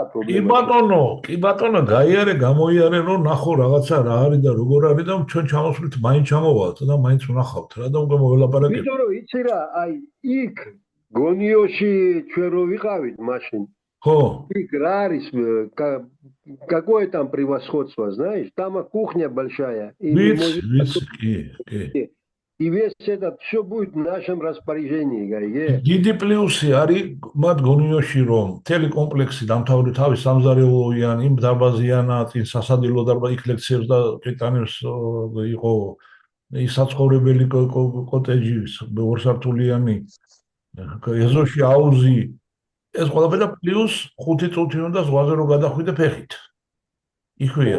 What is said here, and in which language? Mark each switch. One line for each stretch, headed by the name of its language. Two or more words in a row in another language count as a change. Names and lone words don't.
Georgian: პრობლემა. კი ბატონო გაიარე გამოიარე რომ ნახო რაღაცა რა არის და როგორ არის და ჩვენ ჩამოსვლით მაინც ჩამოვალთ და მაინც ვნახავთ რა და უკვე მოველაპარაკეთ. იმიტომ რომ იცი რა აი იქ გონიოში ჩვენ რო ვიყავით მაშინ ხო იქ რა არის
Russian: какое там превосходство знаешь там кухня большая и и весь этот все будет в нашем распоряжении გაიგე
Georgian: დიდი პლუსი არის მათ გონიოში რომ მთელი კომპლექსი დამთავრდა თავის სამზარეულოიან იმ დარბაზიანა წინ სასადილო დარბაზი იქ ლექციებს და კეტანებს იყო საცხოვრებელი კოტეჯი ორსართულიანი ეზოში აუზი ეს ყველაფერი პლუს 5 წუთი უნდა ზღვაზე რომ გადახვიდე ფეხით იქვეა